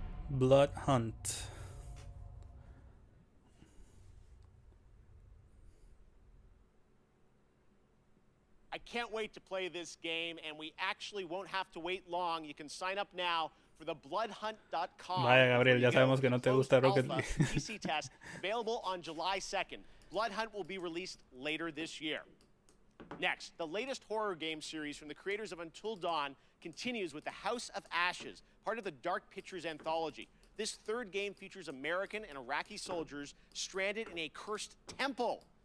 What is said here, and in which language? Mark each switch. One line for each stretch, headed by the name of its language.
English: Blood Hunt. I can't wait to play this game, and we actually won't have to wait long. You can sign up now for the bloodhunt.com.
Spanish: Vaya, Gabriel, ya sabemos que no te gusta Rocket League.
English: PC test available on July 2nd. Blood Hunt will be released later this year. Next, the latest horror game series from the creators of Until Dawn continues with The House of Ashes, part of the Dark Pictures anthology. This third game features American and Iraqi soldiers stranded in a cursed temple.